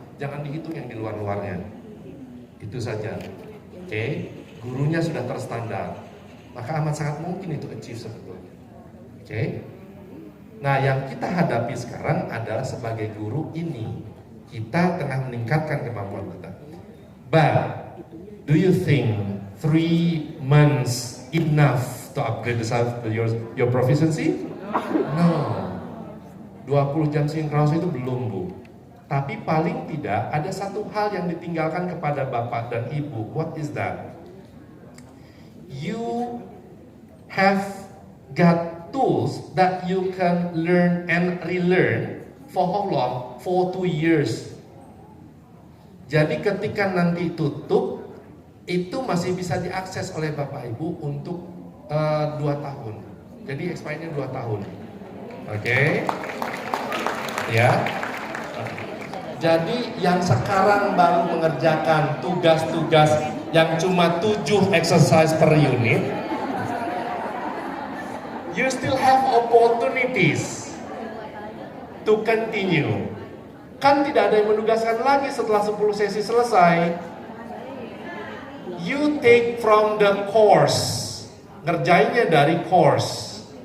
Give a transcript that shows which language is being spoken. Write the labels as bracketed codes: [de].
[id] Jangan dihitung yang di luar-luarnya. Itu saja. Oke, gurunya sudah terstandar. Maka amat sangat mungkin itu achieve sebetulnya. Oke. Nah, yang kita hadapi sekarang adalah sebagai guru ini kita tengah meningkatkan kemampuan kita. [en] But do you think 3 months enough to upgrade your proficiency? [id] No. 20 jam sinkronus itu belum, Bu. Tapi paling tidak ada satu hal yang ditinggalkan kepada Bapak dan Ibu. [en] What is that? You have got tools that you can learn and relearn for how long? For 2 years. [id] Jadi ketika nanti tutup, itu masih bisa diakses oleh Bapak Ibu untuk 2 tahun. Jadi expirednya 2 tahun. Oke. Ya. Jadi yang sekarang baru mengerjakan tugas-tugas yang cuma 7 exercise per unit, [en] you still have opportunities to continue. [id] Kan tidak ada yang menugaskan lagi setelah 10 sesi selesai. [en] You take from the course. [id] Ngerjainnya dari course.